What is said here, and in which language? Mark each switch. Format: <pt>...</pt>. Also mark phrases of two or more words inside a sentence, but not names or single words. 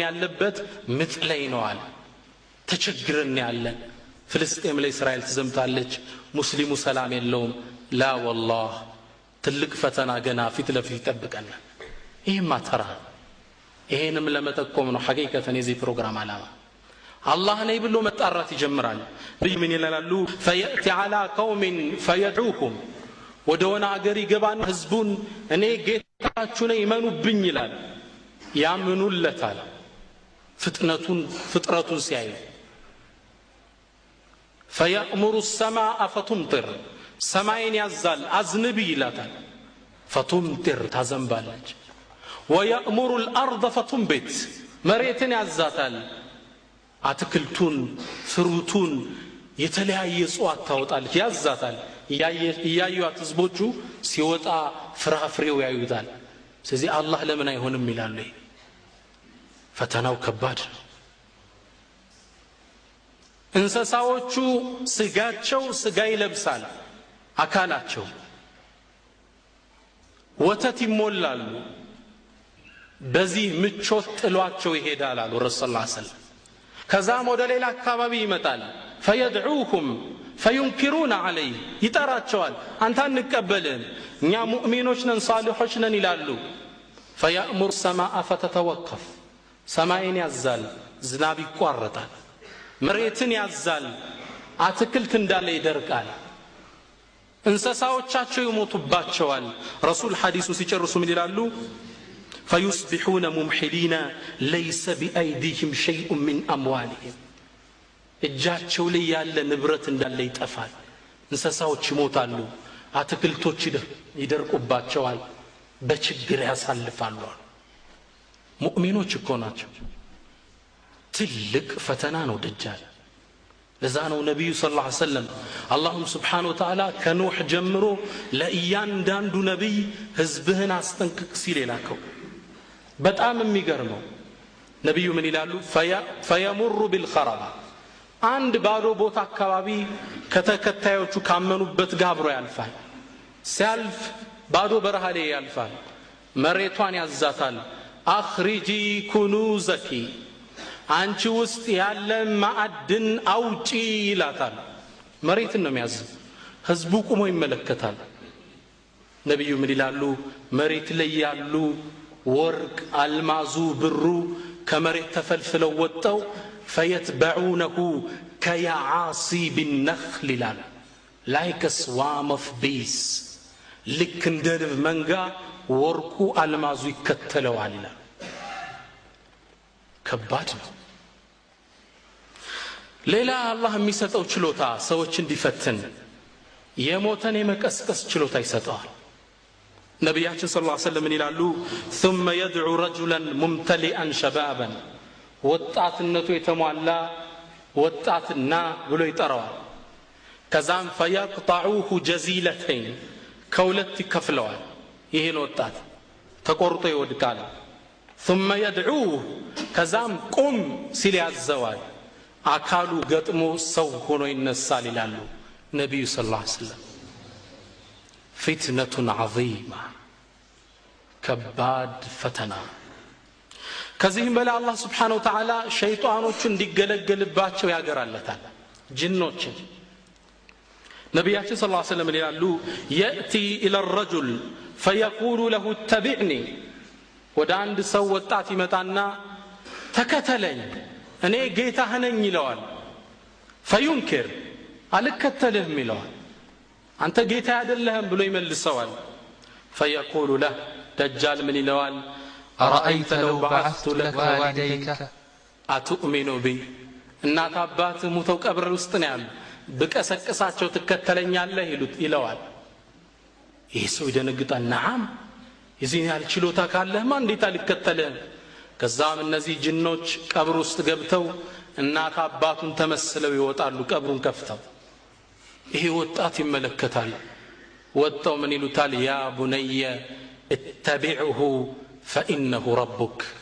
<am>ያለበት ምጥ ላይ ነው አለ ተቸግረን ያለን ፍልስጤም ላይ እስራኤል ተዘምታለች ሙስሊሙ ሰላም የለውም</am> <ar>لا والله</ar> <am>ትልቅ ፈተና ገና ፊት ለፊት ይጠብቀናል ይሄማ ተራ ይሄንም ለመጠቆም ነው ሐቂቀተን የዚህ ፕሮግራም ዓላማ አላህ ነይ ብሎ መጣራት ይጀምራል ምን ይላሉ</am> <ar>فياتي على قوم فيدعوهم</ar> <am>ወደሆነ አገር ይገባና ህዝቡን እኔ ጌታችሁ ነኝ ይመኑብኝ ይላል ያምኑለታል ፍጥረቱን ሲያዩ</am> <ar>فيأمر السماء فتمطر</ar> <am>ሰማይን ያዛል አዝንብ ይላታል فتمطر ታዘንባለች</am> <ar>ويأمر الأرض فتنبت</ar> <am>መሬትን ያዛታል አትክልቱን ፍሩቱን የተለያየ ጽዋት ታወጣለች ያዛታል ያያዩት ህዝቦቹ ሲወጣ ፍራፍሬው ያዩታል ስለዚህ አላህ ለምን አይሆንም ይላሉ ፈተናው ከባድ ነው እንስሳዎቹ ስጋቸው ስጋ ይለብሳል አካላቸው ወተት ይሞላሉ በዚህ ምቾት ጥሏቸው ይሄዳል አሉ</am> <ar>رسول الله صلى الله عليه وسلم</ar> <am>ከዛም ወደ ሌላ አካባቢ ይመጣል</am> <ar>فيدعوهم فينكرون عليه</ar> <am>ይጠራቸዋል አንተ አንቀበልህም እኛ ሙእሚኖች ነን ሳሊሖች ነን ይላሉ</am> <ar>فيأمر السماء فتتوقف</ar> <am>ሰማይን ያዛል ዝናብ ይቋረጣል መሬትን ያዛል አትክልት እንዳለ ይደርቃል እንስሳዎቻቸው ይሞቱባቸዋል ረሱል ሐዲሱ ሲጨርሱ ምን ይላሉ</am> <ar>فيصبحون ممحلين ليس بأيديهم شيء من أموالهم</ar> <am>እጃቸው ላይ ያለ ንብረት እንዳለ ይጠፋል እንስሳዎች ይሞታሉ አትክልቶች ይደርቁባቸዋል በችግር ያሳልፋሉ ሙእሚኖች እኮ ናቸው ትልቅ ፈተና ነው ደጃል ለዛ ነው ነብዩ</am> <ar>صلى الله عليه وسلم</ar> <am>አላህም</am> <ar>سبحانه وتعالى</ar> <am>ከኑህ ጀምሮ ለእያንዳንዱ ነብይ ህዝብህን አስጠንቅቅ ሲል የላከው በጣም የሚገርመው ነብዩ ምን ይላሉ</am> <ar>فيمر بالخرابة</ar> <am>አንድ ባዶ ቦታ አካባቢ ከተከታዮቹ ካመኑበት ጋብሮ ያልፋል ሲያልፍ ባዶ በረሃ ላይ ያልፋል መሬቷን ያዛታል</am> <ar>أخرجي كنوزك</ar> <am>አንቺ ውስጥ ያለ ማዕድን አውጪ ይላታል መሬትን ነው የሚያዝ ህዝቡ ቆሞ ይመለከታል ነብዩ ምን ይላሉ መሬት ላይ ያሉ ወርቅ አልማዙ ብሩ ከመሬት ተፈልፍለው ወጣው</am> <ar>فيتبعونه كيعاصيب النخل</ar> <en>like a swarm of bees</en> <am>ልክ እንደ ንብ መንጋ ወርቁ አልማዙ ይከተለዋል ይላል ከባድ ነው ሌላ አላህ የሚሰጠው ችሎታ ሰዎች እንዲፈትን የሞተን የመቀስቀስ ችሎታ ይሰጠዋል ነቢያችን</am> <ar>صلى الله عليه وسلم</ar> <am>ይላሉ</am> <ar>ثم يدعو رجلا ممتلئا شبابا</ar> <am>ወጣትነቱ የተሟላ ወጣትና ብሎ ይጠራዋል ከዛም</am> <ar>فيقطعوه جزيلتين</ar> <am>ከሁለት ይከፍለዋል ይሄን ወጣት ተቆርጦ ይወድቃል</am> <ar>ثم يدعوه</ar> <am>ከዛም ቁም ሲል ያዘዋል አካሉ ገጥሞ ሰው ሆኖ ይነሳል ይላሉ ነብዩ</am> <ar>صلى الله عليه وسلم فتنة عظيمة</ar> <am>ከባድ ፈተና ከዚህም በላይ አላህ</am> <ar>سبحانه وتعالى</ar> <am>ሸይጣኖችን እንዲገለገልባቸው ያገራለታል ጅኖችን ነብያችን</am> <ar>صلى الله عليه وسلم</ar> <am>ይላሉ</am> <ar>يأتي إلى الرجل فيقول له اتبعني</ar> <am>ወደ አንድ ሰው ወጣት ይመጣና ተከተለኝ እኔ ጌታህ ነኝ ይለዋል فينكر አልከተልህም ይለዋል አንተ ጌታ አይደለህም ብሎ ይመልሰዋል</am> <ar>فيقول له دجال من</ar> <am>ይለዋል</am> <ar>أرأيت لو بعثت لك والديك</ar> <am>أتؤمن بي እናት አባት ሙተው ቀብር ውስጥ ነው ያሉ በቀሰቀሳቸው ተከተለኛለህ ይለዋል ይሄ ሰው ይደነግጣል ነዓም የዚህ ያህል ችሎታ ካለህማ እንዴት አልከተልህም ከዛም እነዚህ ጅኖች ቀብር ውስጥ ገብተው እናት አባቱን ተመስለው ይወጣሉ ቀብሩን ከፍተው ይሄ ወጣት ይመለከታል ወጣው ምን ይሉታል</am> <ar>يا بني اتبعه فإنه ربك</ar>